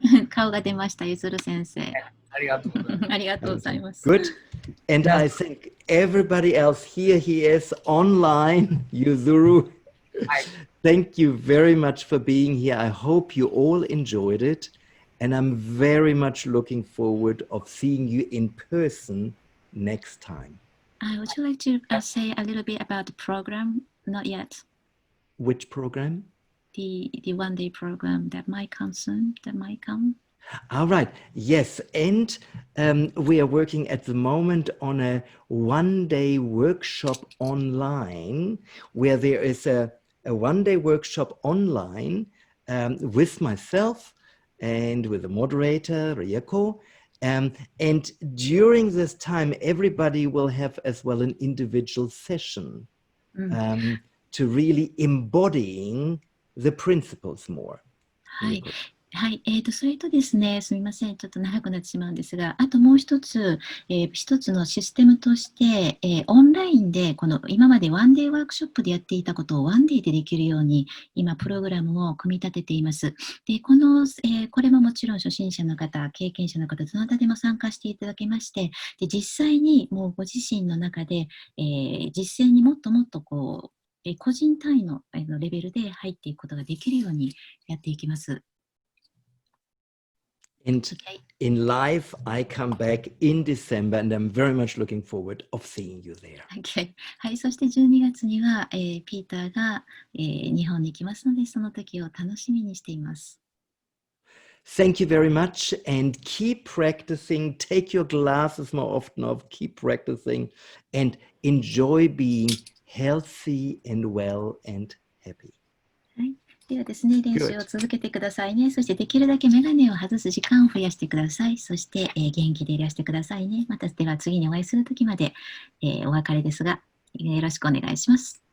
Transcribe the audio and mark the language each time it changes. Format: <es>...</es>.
<ja>顔が出ました、ゆずる先生。ありがとうございます。ありがとうございます。</ja> <en>Good. And I think everybody else here, he is online, Yuzuru. Thank you very much for being here. I hope you all enjoyed it. And I'm very much looking forward of seeing you in person next time. Would you like to say a little bit about the program? Not yet. Which program? The one-day program that might come soon, that might come. All right. Yes. And we are working at the moment on a one-day workshop online where there is a one-day workshop online with myself and with the moderator, Rieko. And during this time, everybody will have as well an individual session to really embodying the principles more.</en> <ja>はい。はい、それとですね、すみません、ちょっと長くなってしまうんですが、あともう一つ、一つのシステムとして、オンラインで、この今までワンデーワークショップでやっていたことをワンデーでできるように、今、プログラムを組み立てています。で、これももちろん初心者の方、経験者の方、どなたでも参加していただけまして、で実際にもうご自身の中で、実践にもっともっと個人単位のレベルで入っていくことができるようにやっていきます。</ja> <en>And in life, I come back in December, and I'm very much looking forward of seeing you there. Okay.</en> <ja>はい、そして12月には、ピーターが、日本に来ますので、その時を楽しみにしています。</ja> <en>Thank you very much, and keep practicing. Take your glasses more often off. Keep practicing, and enjoy being healthy and well and happy.</en> <ja>はい。ではですね、練習を続けてくださいね。そしてできるだけメガネを外す時間を増やしてください。そして、元気でいらしてくださいね。またでは次にお会いするときまで、お別れですが、よろしくお願いします。</ja>